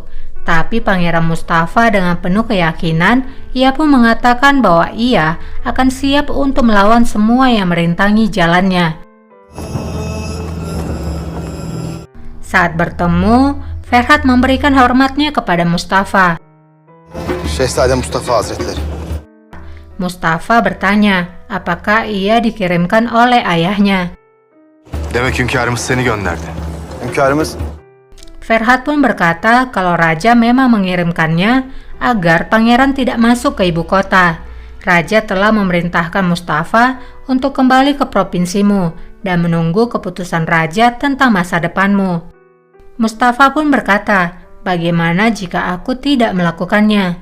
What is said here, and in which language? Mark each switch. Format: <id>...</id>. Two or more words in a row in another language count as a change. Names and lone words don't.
<id>Tapi Pangeran Mustafa dengan penuh keyakinan, ia pun mengatakan bahwa ia akan siap untuk melawan semua yang merintangi jalannya. Saat bertemu, Ferhat memberikan hormatnya kepada Mustafa.</id> <tr>Şehzade Mustafa Hazretleri.</tr> <id>Mustafa bertanya, apakah ia dikirimkan oleh ayahnya.</id> <tr>Demek hünkârımız seni gönderdi. Hünkârımız</tr> <id>Ferhat pun berkata kalau raja memang mengirimkannya agar pangeran tidak masuk ke ibu kota. Raja telah memerintahkan Mustafa untuk kembali ke provinsimu dan menunggu keputusan raja tentang masa depanmu. Mustafa pun berkata, bagaimana jika aku tidak melakukannya?</id>